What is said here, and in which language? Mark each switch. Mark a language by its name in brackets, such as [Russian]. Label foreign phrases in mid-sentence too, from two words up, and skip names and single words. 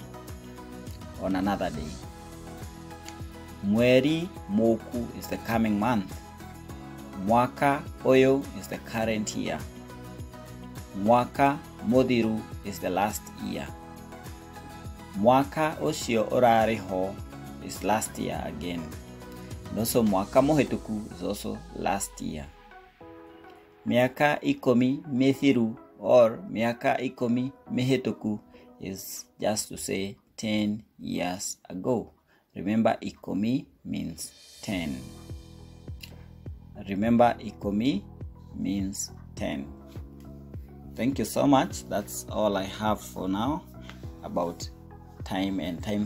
[English] On another day. [Kikuyu] Mweri mũku [English] is the coming month. [Kikuyu] Mwaka ũyũ [English] is the current year. [Kikuyu] Mwaka mũthiru [English] is the last year. [Kikuyu] Mwaka ũcio ũrarĩ ho [English] is last year again. And also [Kikuyu] mwaka mũhĩtũku [English] is also last year. [Kikuyu] Mĩaka 10 mĩthiru [English] or [Kikuyu] mĩaka 10 mĩhĩtũku [English] is just to say 10 years ago. Remember, 10 means 10. Remember, 10 means 10. Thank you so much. That's all I have for now about time and time frames.